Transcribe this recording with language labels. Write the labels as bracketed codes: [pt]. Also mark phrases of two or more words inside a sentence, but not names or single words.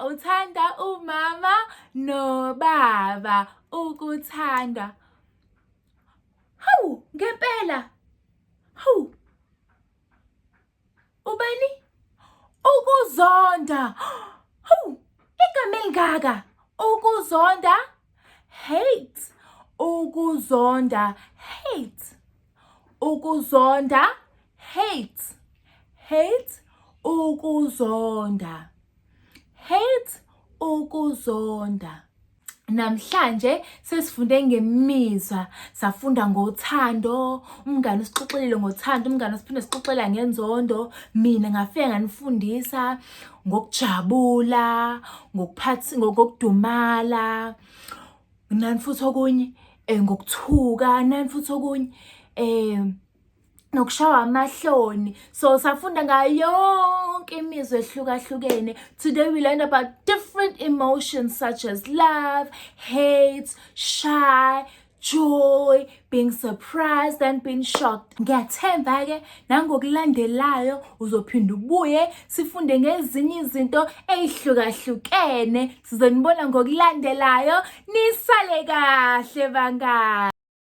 [zu] Uthanda umama nobaba. Ukuthanda. Hawu, ngempela. Hawu. Ubani? Ukuzonda. Hawu, igama elingaka. Ukuzonda, hate. Ukuzonda, hate. Ukuzonda, hate. Hate, ukuzonda. Hate, ukuzonda. Namhlanje sesifunde ngemizwa, safunda ngothando, umngane usixoxelile ngothando, umngane usiphinde sixoxela ngenzondo, mina ngafika nganifundisa ngokujabula, ngokudumala, nani futhi okunye ngokuthuka, nani futhi okunye nokushawa amahloni. So safunda ngayo yonke imizwa ehlukahlukene. [en] Today we learned about different emotions such as love, hate, shy, joy, being surprised and being shocked. [zu] Ngiyathemba ke nangokulandelayo uzophinda ubuye sifunde ngezinye izinto ezihlukahlukene. Sizonibona ngokulandelayo. Nisale kahle bangani.